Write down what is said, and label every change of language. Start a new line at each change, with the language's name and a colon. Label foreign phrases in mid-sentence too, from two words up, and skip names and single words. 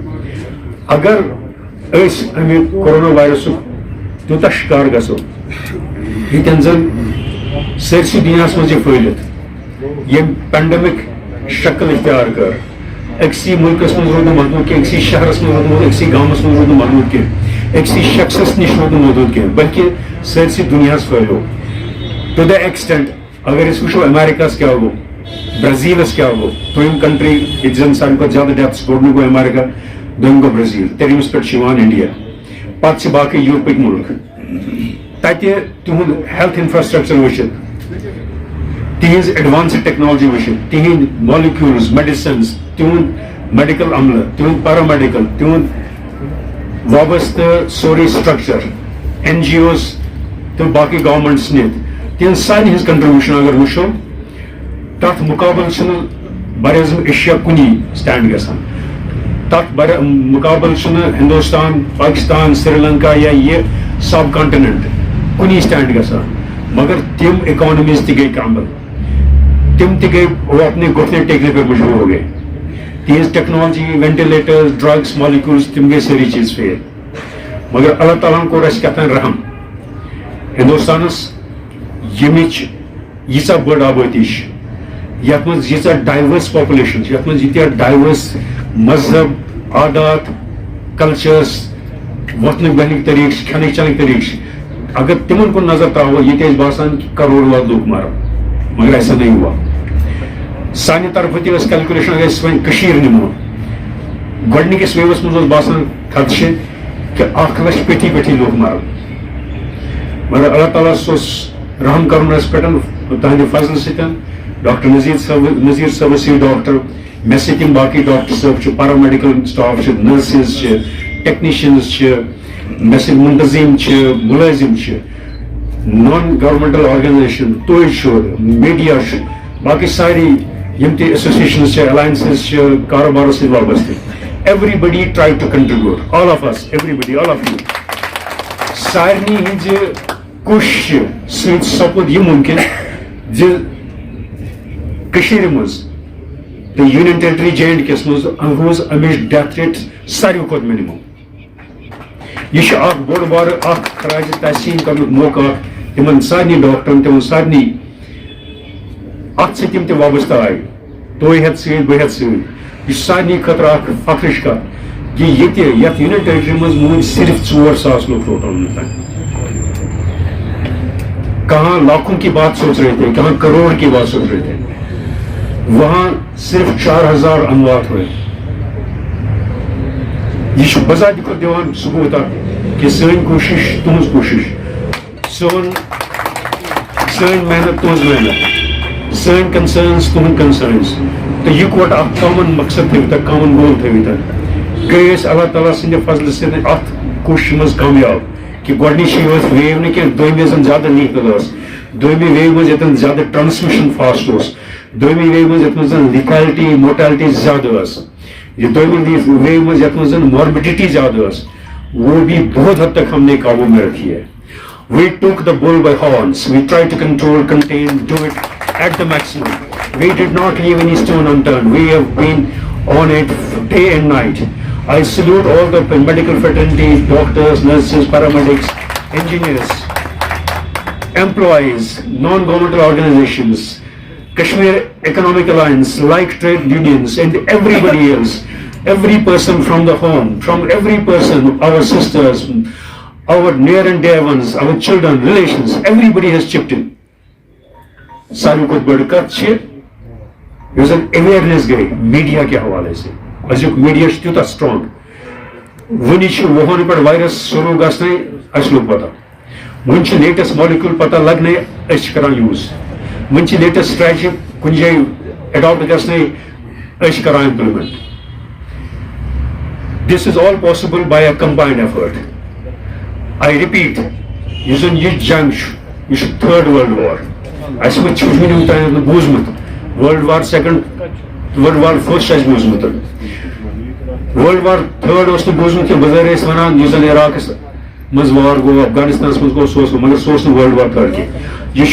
Kashmiri: اگر أسۍ امہِ کورونا وایرسُک تیوٗتاہ شکار گژھو ییٚتٮ۪ن زن سٲرسٕے دُنیاہس منٛز یہِ پھٲلِتھ ییٚمۍ پینڈمک شکل اختیار کر أکسٕے مُلکس منٛز روٗد نہٕ محدوٗد کینٛہہ أکسٕے شہرس منٛز روٗد نہٕ أکسٕے گامس منٛز روٗد نہٕ محدوٗد کینٛہہ أکسٕے شخصس نِش روٗد نہٕ محدوٗد کینٛہہ بلکہِ سٲرسٕے دُنیاہس پھٲلیو
English: to the extent
Kashmiri: اگر أسۍ وٕچھو امیرکاہس کیٛاہ گوٚو برازیلس کیٛاہ گوٚو دوٚیِم کنٹری ییٚتہِ زن ساروی کھۄتہٕ زیادٕ ڈیتھس گۄڈنیُک گوٚو امیرکا دوٚیِم گوٚو برازیل ترٛیٚیِمِس پٮ۪ٹھ چھُ یِوان انڈیا پتہٕ چھِ باقٕے یوٗرپٕکۍ مُلک تتہِ تِہُنٛد
English: health infrastructure
Kashmiri: وٕچھِتھ تِہنٛز
English: advanced technology
Kashmiri: وٕچھِتھ تِہنٛدۍ
English: molecules medicines
Kashmiri: تِہُنٛد میڈِکل عملہٕ تِہُنٛد پیرامیڈِکل تِہُنٛد وابستہٕ سورُے سٹرکچر این جی اوز تہٕ باقٕے گورمنٹس نِتھ تِہنٛز سارنٕے ہٕنٛز کنٹربیوٗشن اگر وٕچھو تتھ مُقابل چھُنہٕ بر اعظم ایشیا کُنی سٹینڈ گژھان تتھ مُقابل چھُنہٕ ہندوستان پاکستان سری لنکا یا یہ سب کانٹیننٹ کُنی سٹینڈ گژھان مگر تم اکانمیز تہِ گٔے کامل تم تہِ گٔے
Urdu: وہ اپنے گھٹنے ٹیکنے پہ مجبور ہو گئے
Kashmiri: تہذ
English: technology ventilators drugs molecules
Kashmiri: تم گٔے سٲری چیز فیل مگر اللہ تعالیٰ ہن کوٚر اَسہِ کیٛاہتام رحم ہندوستانس ییٚمِچ ییٖژاہ بٔڑ آبٲدی چھِ یتھ منٛز ییٖژاہ
English: diverse population
Kashmiri: چھِ یتھ منٛز ییٖتیاہ ڈایورس مذہب عادات کلچرس وۄتھنٕکۍ بیٚہنٕکۍ طریٖقہٕ چھِ کھٮ۪نٕکۍ چٮ۪نٕکۍ طریٖقہٕ چھِ اگر تمن کُن نظر تراوو ییٚتہِ ٲسۍ باسان کہ کروڑ واد لوٗکھ مرن
Urdu: مگر ایسا نہیں ہوا
Kashmiri: سانہِ طرفہٕ تہِ ٲس کیلکولیشن اگر أسۍ وۄنۍ کٔشیٖر نِمو گۄڈنِکِس ویوَس منٛز اوس باسان خدشہِ کہ 1,00,000 پیٚٹھی پیٚٹھی لوٗکھ مرن مگر اللہ تعالیٰ اوس رحم کرُن اَسہِ پٮ۪ٹھ تہنٛدِ فضلہٕ سۭتۍ ڈاکٹر نذیٖر صٲبس چھِ ڈاکٹر مےٚ سۭتۍ یِم باقٕے ڈاکٹر صٲب چھِ
English: paramedical staff
Kashmiri: چھِ نرسز چھِ ٹیکنیشنز چھِ مےٚ سۭتۍ منتظم چھِ مُلٲزِم چھِ
English: non governmental organisation
Kashmiri: توتہِ چھُ میڈیا چھُ باقٕے سارے یِم تہِ ایسوسیشنز چھِ الاینسز چھِ کاروبارس سۭتۍ وابستہٕ
English: everybody try to contribute all of us everybody all of you
Kashmiri: سارنٕے ہٕنٛزِ کوٗششہِ سۭتۍ سپُد یہِ مُمکِن زِ کٔشیٖرِ منٛز تہٕ
English: Union Territory J and K
Kashmiri: یس منٛز روٗز امِچ
English: death rate
Kashmiri: ساروی کھۄتہٕ مِنِمم یہ چھُ اکھ بوٚڑ بارٕ اکھ خراج تحسین کرنُک موقعہٕ تِمن سارنٕے ڈاکٹرن تِمن سارنٕے اتھ سۭتۍ تِم تہِ وابستہٕ آیہِ تُہۍ ہٮ۪تھ سۭتۍ بہٕ ہٮ۪تھ سۭتۍ یہ چھُ سارنٕے خٲطرٕ اکھ فخرٕچ کتھ کہ ییٚتہِ یتھ یوٗنین ٹیرٹری منٛز موٗدۍ صرف 4,000 لوگ ٹوٹل وُنیُک
Urdu: کہاں لاکھوں کی بات سوچ رہے تھے کہاں کروڑ کی بات سوچ رہے تھے وہاں صرف 4,000 اموات ہوئے
Kashmiri: یہ چھُ بذاتہِ خۄد دِوان ثبوٗت اکھ کہ سٲنۍ کوٗشش تُہنٛز کوٗشش سٲنۍ محنت تُہنٛز محنت سٲنۍ concerns تُہُنٛد concerns تہٕ یِکوَٹہٕ اکھ کامن مقصد تھٲوِتھ
English: common goal
Kashmiri: تھٲوِتھ گٔے أسۍ اللہ تعالیٰ سٕنٛدِ فضلہٕ سۭتۍ اَتھ کوٗشِشہِ منٛز کامیاب کہ گۄڈنِچی ٲس ویو نہٕ کینٛہہ دوٚیمہِ یۄس زن زیادٕ لیٖگل ٲس دوٚیمہِ ویو منٛز ییٚتٮ۪ن زیادٕ
English: transmission fast
Kashmiri: اوس دوٚیمہِ ویو منٛز یَتھ منٛز زن
English: lethality mortality
Kashmiri: زیادٕ ٲس یہ دوٚیمہِ ویو منٛز یَتھ منٛز زن ماربڈٹی زیادٕ ٲس
Urdu: وہ بھی بہت حد تک ہم نے قابو میں رکھی ہے.
English: We took the bull by horns. We tried to control, contain, do it at the maximum. We did not leave any stone unturned. We have been on it day and night. I salute all the medical fraternity, doctors, nurses, paramedics, engineers, employees, non-governmental organizations, Kashmir Economic Alliance, like trade unions, and everybody else. Every person from the home, from every person, our sisters, our near and dear ones, our children, relations, everybody has chipped in.
Kashmiri: ساروی کھۄتہٕ بٔڑ کتھ چھِ یۄس زن اویرنیس گٔے
Urdu: میڈیا کہِ حوالے سے
Kashmiri: أزیُک میڈیا چھُ تیوٗتاہ سٹرانگ وُنہِ چھُ وُہن پٮ۪ٹھ وایرس شروٗع گژھنَے اَسہِ لوٚگ پتہ وُنہِ چھُ
English: latest molecule
Kashmiri: پتہ لگنے أسۍ چھِ کران یوٗز وُنہِ چھِ
English: latest strategy
Kashmiri: کُنہِ جایہِ اڈاپٹ گژھنَے أسۍ چھِ کران امپلمنٹ.
English: This is all possible by a combined effort. I repeat,
Kashmiri: یُس زن یہِ جنگ چھُ یہِ چھُ
English: third world war
Kashmiri: اَسہِ وٕنہِ چھُ وٕنیُک تام نہٕ بوٗزمُت
English: world war second world war first
Kashmiri: چھُ اَسہِ بوٗزمُت
English: world war third
Kashmiri: اوس نہٕ بوٗزمُت کینٛہہ بظٲہر ٲسۍ ونان یُس زن عراقس منٛز وار گوٚو افغانستانس منٛز گوٚو سُہ اوس مگر سُہ اوس نہٕ
English: world war third
Kashmiri: کینٛہہ یہِ